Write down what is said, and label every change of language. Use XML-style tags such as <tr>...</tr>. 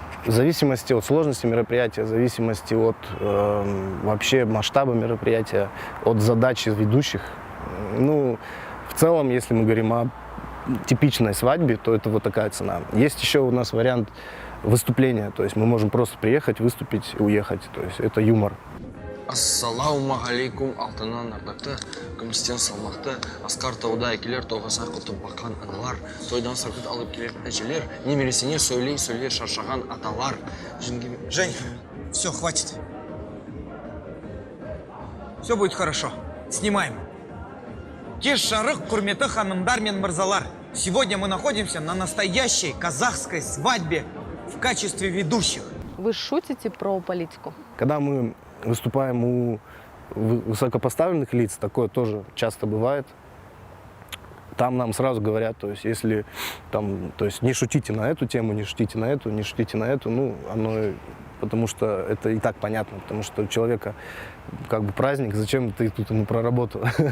<ru>В зависимости от сложности мероприятия, в зависимости от вообще масштаба мероприятия, от задачи ведущих. Ну, в целом, если мы говорим о типичной свадьбе, то это вот такая цена. Есть еще у нас вариант выступления, то есть мы можем просто приехать, выступить и уехать. То есть это юмор.</ru> <kk>Ассалаумағалейкум, алтыннан ардақты, күмістен салмақты, асқар тауда әкелер, тоғаса құтып баққан аналар, тойдан сырқыт алып келер әжелер, немересіне сөйлей шаршаған аталар.</kk> <ru>Жень, все, хватит. Все будет хорошо. Снимаем.</ru> <kk>Кеш шарық, құрметті ханымдар мен мырзалар.</kk> <ru>Сегодня мы находимся на настоящей казахской свадьбе в качестве ведущих. Вы шутите про политику? Когда мы выступаем у высокопоставленных лиц, такое тоже часто бывает. Там нам сразу говорят, то есть если там, то есть не шутите на эту тему, не шутите на эту, не шутите на эту, ну, оно, потому что это и так понятно, потому что у человека как бы праздник, зачем ты тут ему про работу?</ru>